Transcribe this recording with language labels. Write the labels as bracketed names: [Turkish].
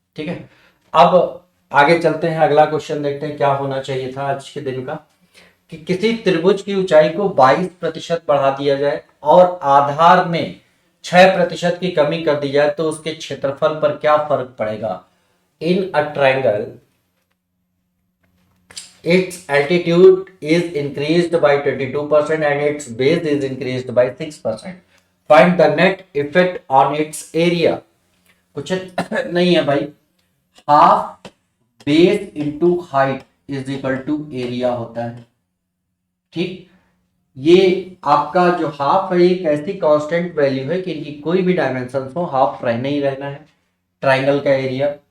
[Hindi] ठीक है, अब आगे चलते हैं, अगला क्वेश्चन देखते हैं क्या होना चाहिए था आज के दिन का। कि किसी त्रिभुज की ऊंचाई को 22% बढ़ा दिया जाए और आधार में 6% की कमी कर दी जाए तो उसके क्षेत्रफल पर क्या फर्क पड़ेगा? [English] In a triangle its altitude is increased by 22% and its base is increased by 6%. Find the net effect on its area। [Hindi] कुछ नहीं है भाई, [English] half base into height is equal to area [Hindi] होता है। ठीक, ये आपका जो हाफ है एक ऐसी कांस्टेंट वैल्यू है कि इनकी कोई भी डायमेंशन हो हाफ रहना ही रहना है ट्राइंगल का एरिया।